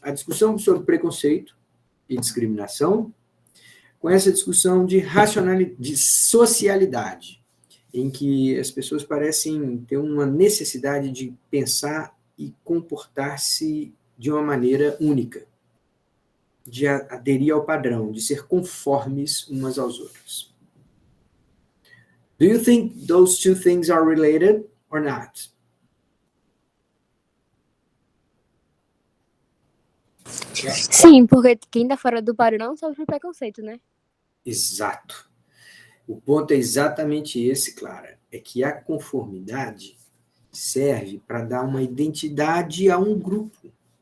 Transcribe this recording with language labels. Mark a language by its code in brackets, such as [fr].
[pt] A discussão sobre preconceito e discriminação, com essa discussão de de socialidade, em que as pessoas parecem ter uma necessidade de pensar e comportar-se de uma maneira única, de aderir ao padrão, de ser conformes umas aos outros. [en] Do you think those two things are related or not? [pt] Sim, porque quem tá fora do padrão sofre preconceito, né? Exato. O ponto é exatamente esse, Clara. É que a conformidade serve para dar uma identidade a um grupo.